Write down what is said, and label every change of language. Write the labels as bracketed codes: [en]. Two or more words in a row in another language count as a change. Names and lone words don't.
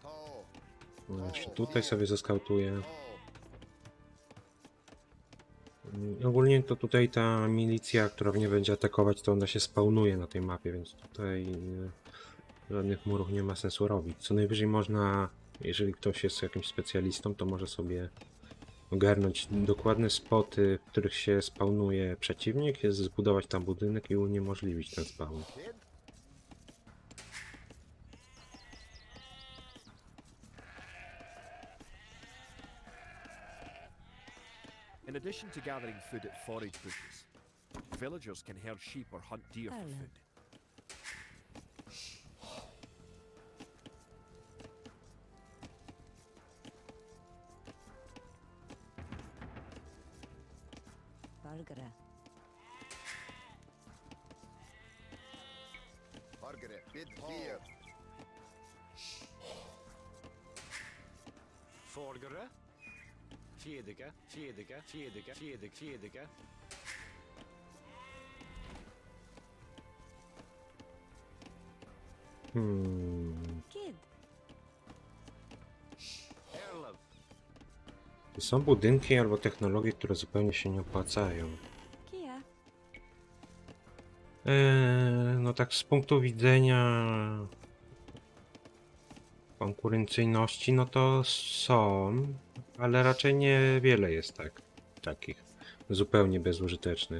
[pl] Jeszcze tutaj sobie zeskautuję. Ogólnie to tutaj ta milicja, która mnie będzie atakować, to ona się spawnuje na tej mapie, więc tutaj żadnych murów nie ma sensu robić. Co najwyżej można, jeżeli ktoś jest jakimś specjalistą, to może sobie ogarnąć dokładne spoty, w których się spawnuje przeciwnik, jest zbudować tam budynek i uniemożliwić ten spawn. [en] In addition to gathering food at forage bushes, villagers can herd sheep or hunt deer for food. Bargara. Margaret. Bid fear. Forgere. Fiedige. Kid. Erlav. [pl] Są budynki albo technologie, które zupełnie się nie opłacają. Kia. No tak z punktu widzenia konkurencyjności, no to są, ale raczej niewiele jest takich zupełnie bezużytecznych.